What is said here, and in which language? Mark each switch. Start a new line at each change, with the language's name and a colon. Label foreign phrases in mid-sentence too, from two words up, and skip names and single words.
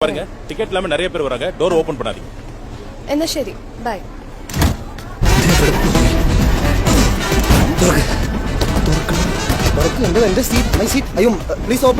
Tamil: பாருங்க டிக்கெட் இல்லாம நிறைய பேர் வராங்க டோர் ஓபன் பண்ணாதீங்க
Malayalam: എന്നാ ശരി ബൈ എന്റെ സീറ്റ്
English: my seat
Malayalam: അയ്യോ
English: please open